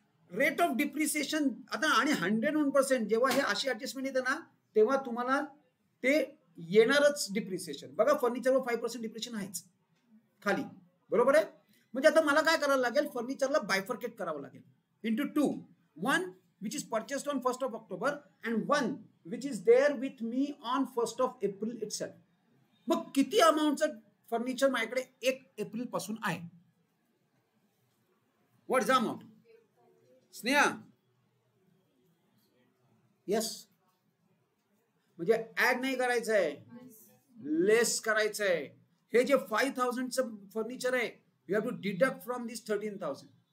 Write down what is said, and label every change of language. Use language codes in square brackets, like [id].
[mr] Rate of depreciation आता आणि 101% जेव्हा हे अशी ऍडजस्टमेंट येते ना, तेव्हा तुम्हाला ते येणारच डिप्रिसिएशन. बघा फर्निचरवर 5% डिप्रिसिएशन आहेच खाली, बरोबर आहे. म्हणजे आता मला काय करायला लागेल, फर्निचरला बायफर्केट करावं लागेल [en] into 2. One which is purchased on 1st of October and one which is there with me on 1st of April itself. [mr] मग किती अमाऊंटचं फर्निचर माझ्याकडे 1 एप्रिल पासून आहे, [en] What is the amount. [mr] Sneha, yes. म्हणजे ऍड नाही करायचं आहे, लेस करायचं आहे. हे जे 5,000चं फर्निचर आहे, [en] You have to deduct from this 13,000.